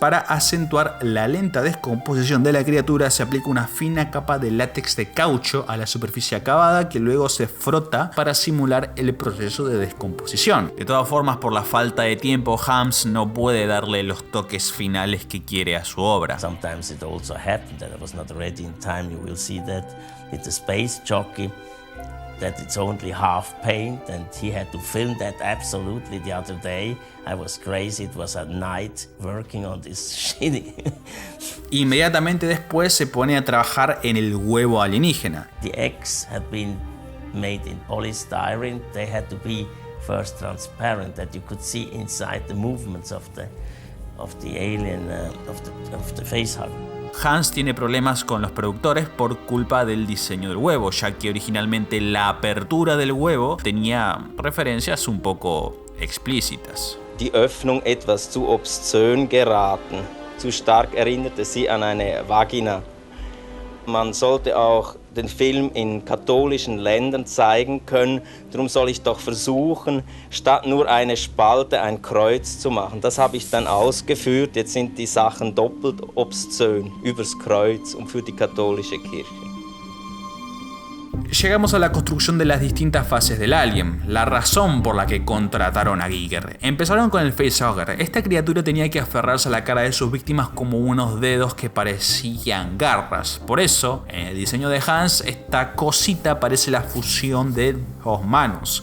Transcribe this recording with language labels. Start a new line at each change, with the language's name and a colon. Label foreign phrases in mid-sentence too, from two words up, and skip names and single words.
Spanish: Para acentuar la lenta descomposición de la criatura, se aplica una fina capa de látex de caucho a la superficie acabada que luego se frota para simular el proceso de descomposición. De todas formas, por la falta de tiempo, Hans no puede darle los toques finales que quiere a su obra.
English: Sometimes it also happened that I was not ready in time. You will see that with the Space Jockey, that it's only half paint, and he had to film that absolutely the other day. I was crazy. It was at night working on this shitty.
Spanish: Inmediatamente después se pone a trabajar en el huevo alienígena.
English: The eggs had been made in polystyrene. They had to be first transparent, that you could see inside the movements of the alien, of the facehugger.
Spanish: Hans tiene problemas con los productores por culpa del diseño del huevo, ya que originalmente la apertura del huevo tenía referencias un poco explícitas.
German: Die Öffnung etwas zu obszön geraten. Zu stark erinnerte sie an eine Vagina. Man sollte auch den Film in katholischen Ländern zeigen können. Darum soll ich doch versuchen, statt nur eine Spalte ein Kreuz zu machen. Das habe ich dann ausgeführt. Jetzt sind die Sachen doppelt obszön übers Kreuz und für die katholische Kirche.
Spanish: Llegamos a la construcción de las distintas fases del Alien, la razón por la que contrataron a Giger. Empezaron con el facehugger. Esta criatura tenía que aferrarse a la cara de sus víctimas como unos dedos que parecían garras. Por eso, en el diseño de Hans, esta cosita parece la fusión de dos manos.